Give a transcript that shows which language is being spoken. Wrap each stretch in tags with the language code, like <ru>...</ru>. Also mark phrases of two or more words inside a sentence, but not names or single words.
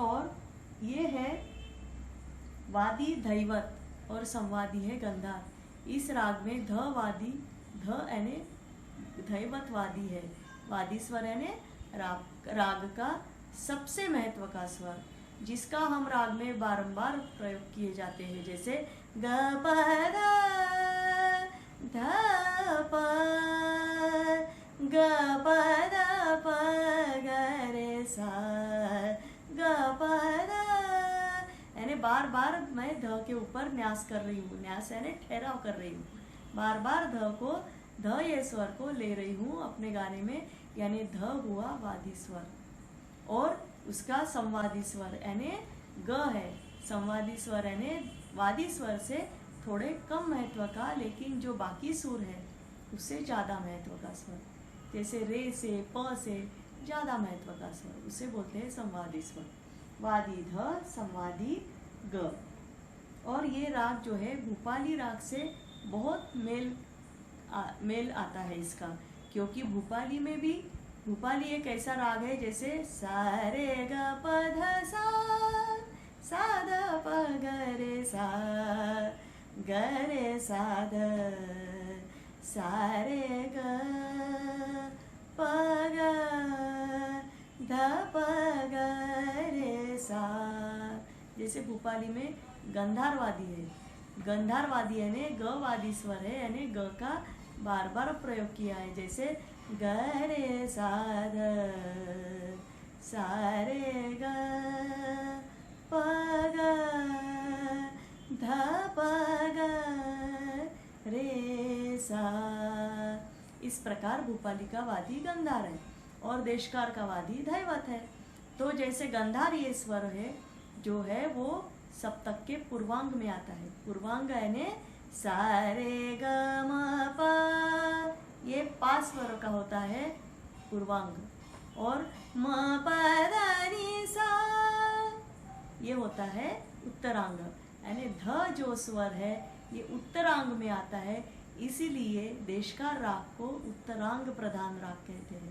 <hi>और ये है वादी धैवत और संवादी है गंधार। इस राग में ध वादी, ध यानी धैवत वादी है, वादी स्वर यानी राग का सबसे महत्व का स्वर, जिसका हम राग में बारंबार प्रयोग किए जाते हैं। जैसे ग प ध प ग प ध प ग रे सा ग प ध, यानी बार बार मैं ध के ऊपर न्यास कर रही हूँ। न्यास यानी ठहराव कर रही हूँ, बार बार ध ये स्वर को ले रही हूँ अपने गाने में, यानी ध हुआ वादी स्वर। और उसका संवादी स्वर यानी ग है। संवादी स्वर यानी वादी स्वर से थोड़े कम महत्व का, लेकिन जो बाकी सुर है उससे ज़्यादा महत्व का स्वर, जैसे रे से प से ज़्यादा महत्व का स्वर, उसे बोलते हैं संवादी स्वर। वादी ध, संवादी ग। और ये राग जो है भूपाली राग से बहुत मेल आता है इसका, क्योंकि भूपाली में भी, भूपाली एक ऐसा राग है जैसे सा रे ग प ध सा ध प ग रे सा ग रे सा ध सा रे ग प ग ध प ग रे सा। जैसे भूपाली में गंधारवादी है, गंधारवादी यानी ग वादी स्वर है, यानी ग का बार बार प्रयोग किया है। जैसे ग रे सा ध सा रे ग प ग ध प ग रे सा। इस प्रकार भूपाली का वादी गंधार है और देशकार का वादी धैवत है। तो जैसे गंधार ये स्वर है जो है वो सप्तक के पूर्वांग में आता है। पूर्वांग यानी सा रे ग म प, ये 5 स्वर का होता है पूर्वांग, और म प ध नि सा ये होता है उत्तरांग, यानी ध जो स्वर है ये उत्तरांग में आता है, इसीलिए देशकार राग को उत्तरांग प्रधान राग कहते हैं।</hi>